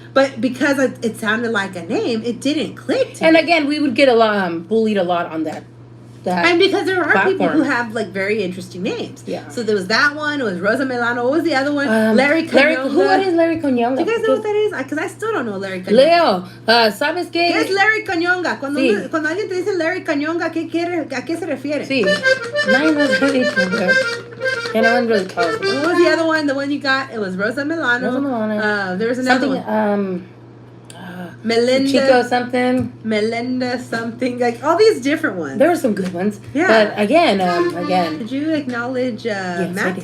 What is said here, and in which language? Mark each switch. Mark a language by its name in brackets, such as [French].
[English] But because it sounded like a name, it didn't click to me. And again, we would get bullied a lot on that. And because there are people who have very interesting names. Yeah. So there was that one. It was Rosa Milano. What was the other one? Larry Conyonga. What is Larry Conyonga? Do you guys know what that is? Because I still don't know Larry Conyonga. [Spanish] Leo, ¿sabes qué? ¿Qué es Larry Conyonga? Cuando alguien te dice Larry Conyonga, ¿a qué se refiere? Sí. Nadie nos ha dicho. [English] And no one really calls it. What was the other one? The one you got? It was Rosa Milano. Rosa Milano. There was another one. Melinda something. Melinda something. Like all these different ones. There were some good ones. Yeah. But again. Did you acknowledge Matt?